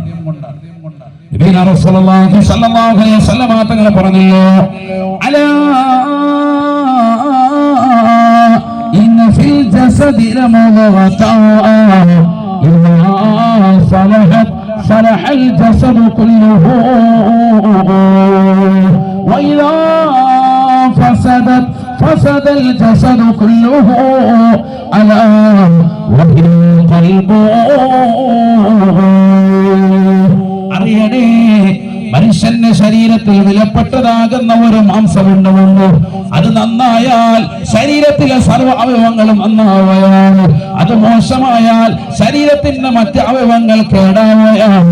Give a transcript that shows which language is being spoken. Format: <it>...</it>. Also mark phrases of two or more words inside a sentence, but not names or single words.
<ar>نبينا رسول الله صلى الله عليه وسلم</ar> <ml>തങ്ങൾ പറഞ്ഞല്ലോ,</ml> <ar>ألا إن في الجسد لمضغة إذا صلحت صلح الجسد كله وإذا فسدت فسد الجسد كله ألا وهي القلب.</ar> <ml>അറിയണേ, മനുഷ്യന്റെ ശരീരത്തിൽ വിലപ്പെട്ടതാകുന്ന ഒരു മാംസമുണ്ടെന്ന്, അത് നന്നായാൽ ശരീരത്തിലെ സർവ്വ അവയവങ്ങളും നന്നാവുകയാണ്. അത് മോശമായാൽ ശരീരത്തിന്റെ മറ്റ് അവയവങ്ങൾ കേടാവുകയാണ്.</ml>